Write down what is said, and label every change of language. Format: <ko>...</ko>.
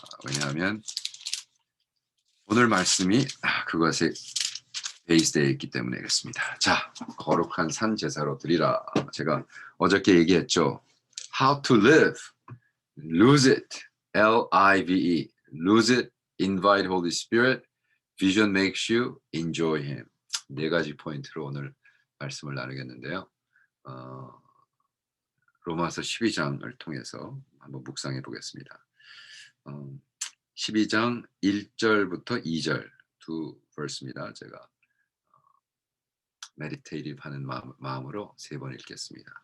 <ko>왜냐하면 오늘 말씀이 그것에 베이스되어 있기 때문에 그렇습니다. 자, 거룩한 산 제사로 드리라. 제가 어저께 얘기했죠.</ko> <en>How to live, lose it, L-I-V-E, lose it, invite Holy Spirit, vision makes you enjoy Him.</en> <ko>네 가지 포인트로 오늘 말씀을 나누겠는데요. 로마서 12장을 통해서 한번 묵상해 보겠습니다. 12장 1절부터 2절 두 verse입니다. 제가 meditative 하는 마음으로 세 번 읽겠습니다.</ko>